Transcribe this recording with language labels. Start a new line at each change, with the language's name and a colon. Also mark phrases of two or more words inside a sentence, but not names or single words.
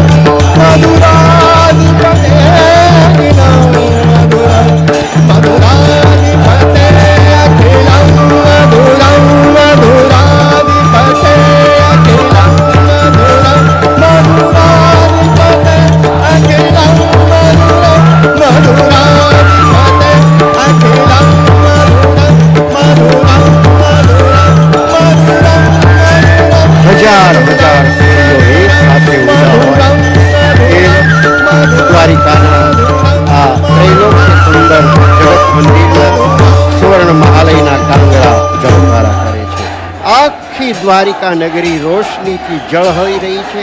Sanskrit: मधुराधिपते अखिलं मधुरं मधुराधिपते अखिलं मधुरं मधुराधिपते अखिलं मधुरं मधुराधिपते अखिलं मधुरं मधुराधिपते अखिलं मधुरं मधुरं मधुरं मधुरं
Gujarati: હજાર હજાર સ્ત્રીઓ એક સાથે ઉભા હોય એ દ્વારિકાના આ ત્રૈલોક્ય સુંદર જગત મંદિરમાં સુવર્ણ મહાલયના કાંગરા જળધારા કરે છે. આખી દ્વારિકા નગરી રોશનીથી ઝળહળી રહી છે.